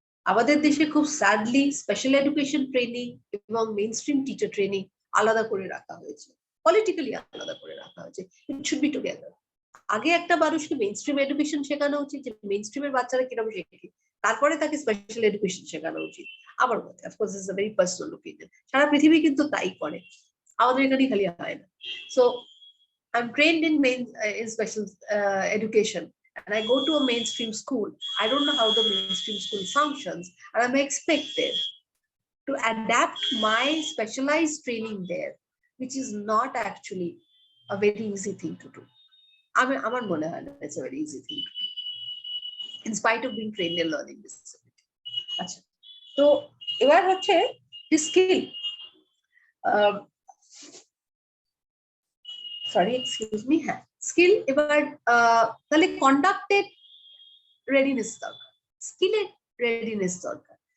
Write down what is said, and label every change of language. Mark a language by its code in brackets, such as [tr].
[bn] আমাদের দেশে খুব স্যাডলি স্পেশাল এডুকেশন ট্রেনিং এবং মেইন স্ট্রিম টিচার ট্রেনিং আলাদা করে রাখা হয়েছে, পলিটিক্যালি আলাদা করে রাখা হয়েছে। [en] It should be together. [bn] আগে একটা মানুষকে মেইন স্ট্রিম এডুকেশন শেখানো উচিত, যে মেইন স্ট্রিমের বাচ্চারা কিরকম শেখে, তারপরে তাকে স্পেশাল এডুকেশন শেখানো উচিত আমার মতে। [en] Of course it's a very personal opinion. [bn] সারা পৃথিবী কিন্তু তাই করে, আমাদের এখানে খালি হয় না। [en] So I am trained in special education, and I go to a mainstream school. I don't know how the mainstream school functions, and I'm expected to adapt my specialized training there, which is not actually a very easy thing to do. [bn] আমার মনে হয় না [en] it's a very easy thing to do, in spite of being trained in learning disability. [bn] আচ্ছা, তো এবার হচ্ছে skill, [en] sorry excuse me, [bn] হ্যাঁ skill. এবার তাহলে কন্ডাক্টেড রেডিনেস দরকার, স্কিলের রেডিনেস দরকার।